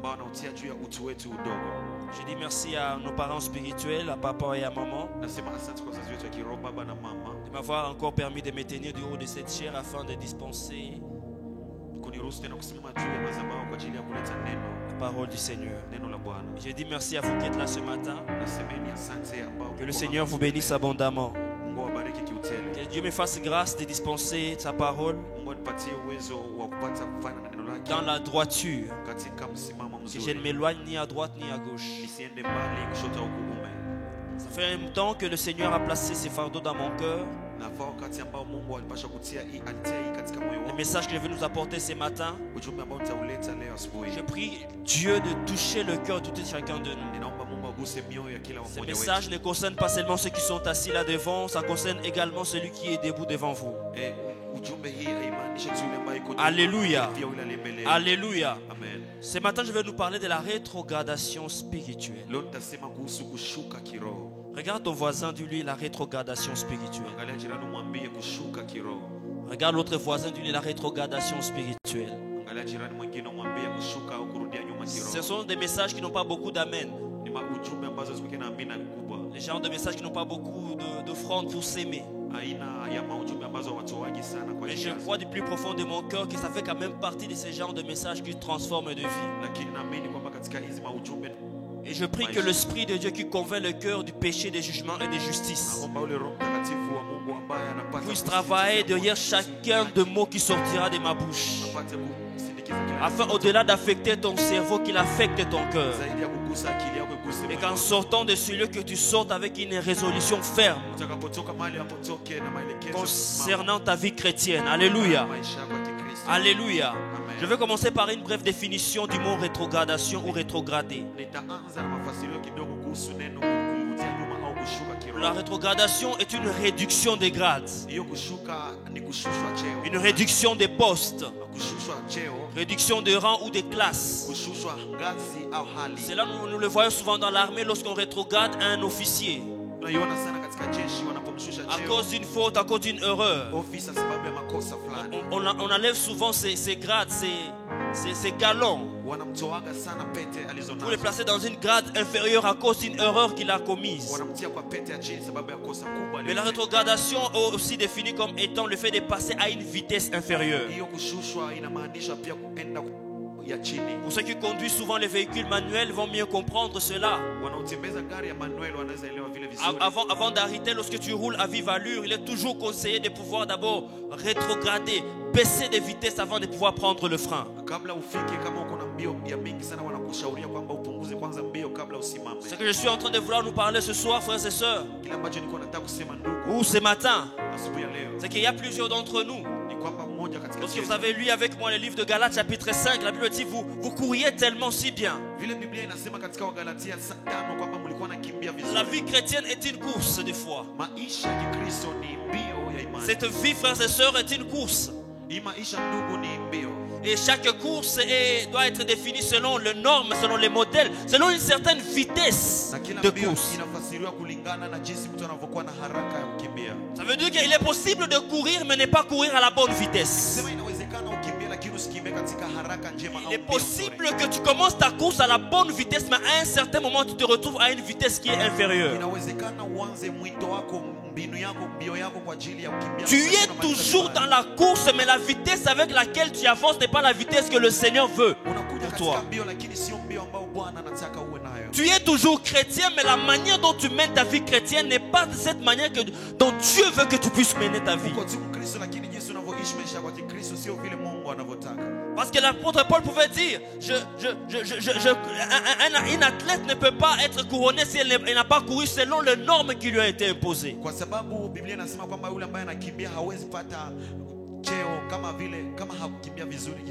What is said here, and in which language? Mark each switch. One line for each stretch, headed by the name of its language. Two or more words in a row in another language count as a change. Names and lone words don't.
French: Je dis merci à nos parents spirituels, à papa et à maman, de m'avoir encore permis de me tenir du haut de cette chair afin de dispenser parole du Seigneur.
Swahili: neno la Bwana.
French: J'ai dit merci à vous qui êtes là ce matin.
Swahili: Nasemeni asante ambao
French: Que le Seigneur vous bénisse abondamment.
Swahili: Mungu awabariki kiutele.
French: Que Dieu me fasse grâce de dispenser sa parole
Swahili: Mungu anipatie uwezo wa kupata kufanya na neno lake
French: dans la droiture.
Swahili: katika msimamo
French: Que je
Swahili: mzuri.
French: ne m'éloigne ni à droite ni à gauche.
Swahili: Nisiende mbali kushoto au kuume.
French: Ça fait un temps que le Seigneur a placé ses fardeaux dans mon cœur.
Swahili: Na wakati ambao Mungu alipasha alitia hii katika moyo
French: Le
Swahili: wangu.
French: message qu'il veut nous apporter ce matin,
Swahili: Ujumbe ambao nitauleta leo asubuhi.
French: je prie Dieu de toucher le cœur de tout et chacun de nous.
Swahili: Ninaomba Mungu aguse mioyo ya kila
French: Ce
Swahili: mmoja
French: message
Swahili: wetu.
French: ne concerne pas seulement ceux qui sont assis là devant, ça concerne également celui qui est debout devant vous.
Swahili: Ujumbe hii haimaanishi tu yule ambaye yuko
French: Alléluia.
Swahili: pia yule aliye mbele.
French: Alléluia. Amen. Ce matin, je vais nous parler de la rétrogradation spirituelle.
Swahili: Leo nitasema kuhusu kushuka kiroho.
French: Regarde ton voisin, dis-lui la rétrogradation spirituelle.
Swahili: Angalia jirani mwambie kushuka kiroho.
French: Regarde l'autre voisin, dis-lui la rétrogradation spirituelle.
Swahili: Angalia jirani mwingine mwambie kushuka au kurudia nyuma
French: Ce
Swahili: kiroho.
French: sont des messages qui n'ont pas beaucoup d'amen.
Swahili: Ni ujumbe ambazo ziko na amina kubwa.
French: Les genres de messages qui n'ont pas beaucoup d'offrandes pour s'aimer.
Swahili: Aina ya maujumbe ambazo watu wengi sana kwa
French: Mais je
Swahili: njia.
French: crois du plus profond de mon cœur que ça fait quand même partie de ces genres de messages qui transforment de vie.
Swahili: Lakini naamini kwamba katika hizi maujumbe
French: Et je prie que l'Esprit de Dieu qui convainc le cœur du péché, des jugements et de justice
Swahili: naomba ule Roho Mtakatifu wa Mungu ambaye anapata
French: puisse travailler derrière chacun de mots qui sortira de ma bouche.
Swahili: apate kusindikiza kila
French: Afin au-delà d'affecter ton cerveau, qu'il affecte ton cœur.
Swahili: zaidi ya kugusa akili yako iguse
French: Et
Swahili: moyo
French: qu'en
Swahili: wako.
French: sortant de ce lieu, que tu sortes avec une résolution ferme
Swahili: Utakapotoka mahali hapo toke na maelekezo
French: concernant ta vie chrétienne. Alléluia.
Swahili: maisha yako ya Kikristo.
French: Alléluia. Amen. Je vais commencer par une brève définition du mot rétrogradation ou rétrogradé.
Swahili: Nitaanza na mafasirio kidogo kuhusu neno kurudia nyuma au kushuka kiroho.
French: La rétrogradation est une réduction des grades,
Swahili: Hiyo kushuka ni kushushwa cheo.
French: une réduction des postes,
Swahili: Kushushwa cheo,
French: réduction de rang ou de classe.
Swahili: kushushwa ngazi au hali.
French: Cela, nous le voyons souvent dans l'armée lorsqu'on rétrograde un officier
Swahili: Tunaiona sana katika jeshi wanapomshusha
French: à
Swahili: cheo.
French: cause d'une faute, à cause d'une erreur.
Swahili: Ofisa sababu ya makosa fulani.
French: On enlève souvent ces grades, ces galons
Swahili: Wanamtoaga sana pete
French: pour les
Swahili: alizonazo.
French: placer dans une grade inférieure à cause d'une erreur qu'il a commise.
Swahili: Wanamtia kwa pete ya chini sababu ya kosa kubwa.
French: Mais la rétrogradation est aussi définie comme étant le fait de passer à une vitesse inférieure.
Swahili: Hiyo kushushwa inamaanisha pia kuenda ya chini.
French: Pour ceux qui conduisent souvent les véhicules manuels vont mieux comprendre cela.
Swahili: Wanaotembeza gari ya manuel wanaweza elewa vile vizuri.
French: Avant d'arrêter, lorsque tu roules à vive allure, il est toujours conseillé de pouvoir d'abord rétrograder, baisser de vitesse avant de pouvoir prendre le frein.
Swahili: Kabla ufike, kama uko na mbio ya mingi sana, wanakushauria kwamba upunguze kwanza mbio kabla usimame.
French: Ce que je suis en train de vouloir nous parler ce soir, frères et sœurs,
Swahili: Kile ambacho nilikuwa nataka kusema ndugu
French: ou ce matin,
Swahili: asubuhi ya leo
French: c'est qu'il y a plusieurs d'entre nous.
Swahili: ni kwamba mmoja katika
French: Lorsque
Swahili: sisi,
French: vous avez lu avec moi le livre de Galates chapitre 5, la Bible dit vous courriez tellement si bien.
Swahili: vile Biblia inasema katika Wagalatia 5 kwamba mlikuwa nakimbia vizuri.
French: La vie chrétienne est une course des fois.
Swahili: Maisha ya Kikristo ni mbio ya imani.
French: Cette vie, frères et sœurs, est une course.
Swahili: Hii maisha ndugu ni mbio.
French: Et chaque course doit être définie selon les normes, selon les modèles, selon une certaine vitesse
Swahili: Na kila
French: de
Swahili: mbio
French: course.
Swahili: inafasiriwa kulingana na jinsi mtu anavyokuwa na haraka ya kukimbia.
French: Ça veut dire qu'il est possible de courir, mais ne pas courir à la bonne vitesse.
Swahili: Sema inawezekana ukimbie lakini usikimbie katika haraka njema au
French: Il est
Swahili: mbio
French: possible
Swahili: nzuri.
French: que tu commences ta course à la bonne vitesse, mais à un certain moment, tu te retrouves à une vitesse qui est inférieure.
Swahili: Inawezekana uanze mwito wako, mbinu yako, mbio yako kwa ajili ya kukimbia.
French: Tu es toujours dans la course, mais la vitesse avec laquelle tu avances n'est pas la vitesse que le Seigneur veut
Swahili: Unakuja
French: pour
Swahili: katika
French: toi.
Swahili: mbio lakini sio mbio ambao Bwana anataka uwe nayo.
French: Tu es toujours chrétien, mais la manière dont tu mènes ta vie chrétienne n'est pas de cette manière dont Dieu veut que tu puisses mener ta vie.
Swahili: Uko tu Mkristo lakini jinsi unavyoishi maisha yako ya Kikristo sio vile Mungu anavyotaka.
French: Parce que l'apôtre Paul pouvait dire, un athlète ne peut pas être couronné si il n'a pas couru selon les normes qui lui ont été imposées.
Swahili: Kwa sababu Biblia inasema kwamba yule ambaye anakimbia hawezi pata cheo kama hakukimbia vizuri jinsi.